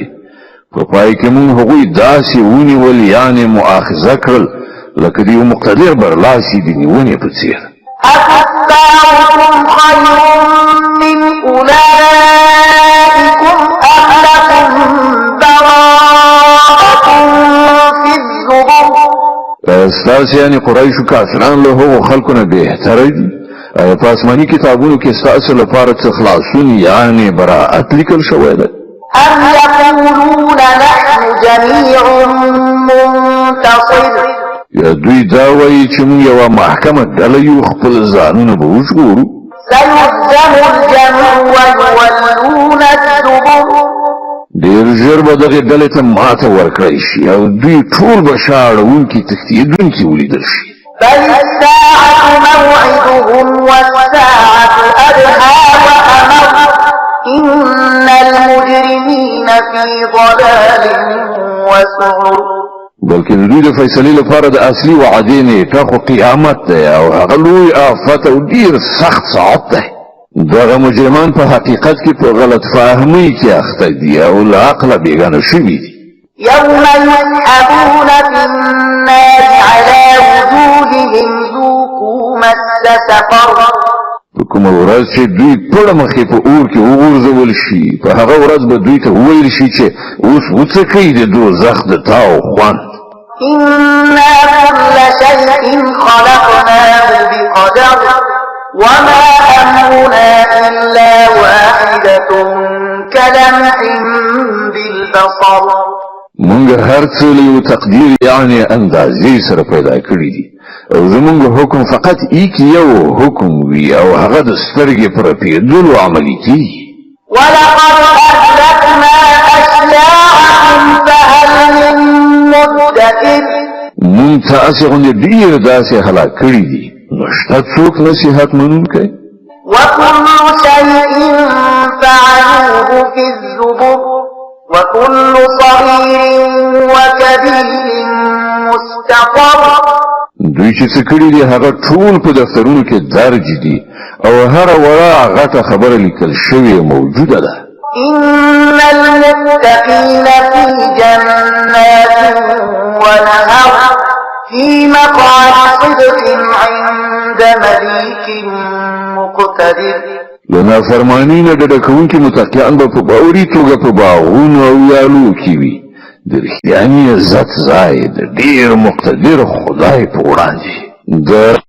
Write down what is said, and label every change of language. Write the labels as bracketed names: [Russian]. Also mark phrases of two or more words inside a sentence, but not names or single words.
[Pashto] په پای کې موږ هغوی داسې ونیول، یعنې مؤاخذه کړل لکه د یو مقتدر برلاسي د نیونې په څېر. [Arabic] أتتبعكم خير من أولئكم أم لكم براءة في الزبر. [Pashto] ستاسې یعنې قریشو کافران له هغو خلکو نه بهتره دي؟ آیا په آسماني کتابونو کې ستاسو لپاره څه خلاصون یعنې براءت لیکل شوی ده؟ [Arabic] أم يقولون نحن جميع منتصر. [Pashto] یا دوی دا وایي چې موږ یوه محکمه ډله یو، خپل ځانونه به وژغورو. [Arabic] سيهزم الجمع ويولون الدبر. [Pashto] ډېر ژر به دغې ډلې ته ماته ورکړی شي او دوی ټول به شا اړوونکي تښتېدونکي ولیدل شي. [Arabic] بل الساعة موعدهم والساعة أدهى وأمر إن المجرمين في ضلال وسعر. [Pashto] بلکې د دوی د فیصلې لپاره د اصلي وعدې نیټه خو قیامت دی او هغه لوی آفت او ډېر سخت ساعت دی. دغه مجرمان په حقیقت کې په غلط فهمۍ کې اخته دي او له عقله بېګانه شوي دي. [Arabic] يوم يسحبون في النار على وجوههم ذوقوا مس سقر. [Pashto] په کومه ورځ چې دوی ټوله مخې په اور کې وغورځول شي، په هغه ورځ به دوی ته وویل شي چې اوس وڅکئ د دوزخ د تاو خوند. [Arabic] إنا كل شيء خلقناه بقدر وما أمرنا إلا واحدة كلمح بالبصر. [Pashto] مونږ هر څه له یو تقدیر یعنی اندازې سره پیدا کړی دي او زمونږ حکم فقط یو حکم وي او هغه د سترګې پر پیدلو عملي کیږي. [Arabic] ولقد أهلكنا أشياعكم فهل من مدكر. [Pashto] مونږ تاسې غوندې ډېر داسې هلاک کړي دي، نو شته څوک نصیحت منونکی؟ [Arabic] وكل شيء فعلوه في الزبر وكل صغير وكبير مستقر. [Pashto] دوی چې څه کړي دي هغه ټول په دفترونو کې درج دي او هر وړه غټه خبره لیکل شوې موجوده ده. [Arabic] إن المتقين في جنات ونهر في مقعد صدق عند مليك مقتدر. [Pashto] لنا فرمانی نه ډډه کوونکي متقیان به په باوري توګه په باغونو او ویالو کې وي، د رښتیاني عزت ځای د ډېر مقتدر خدای په وړاندې.